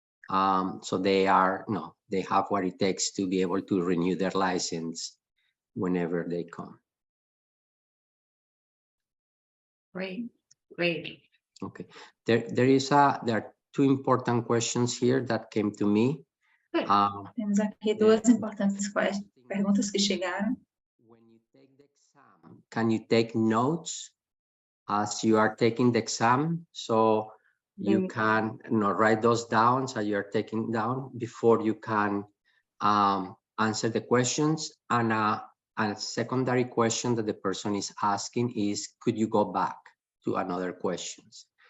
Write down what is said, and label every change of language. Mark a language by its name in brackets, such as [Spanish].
[English] So they have what it takes to be able to renew their license whenever they come. Great, great. Okay, there are two important questions here that came to me. Good. [Portuguese] Temos aqui duas importantes perguntas que chegaram. [English] When you take the exam, can you take notes as you are taking the exam? So you can write those down as you're taking down before you can answer the questions. And a secondary question that the person is asking is, could you go back to another questions?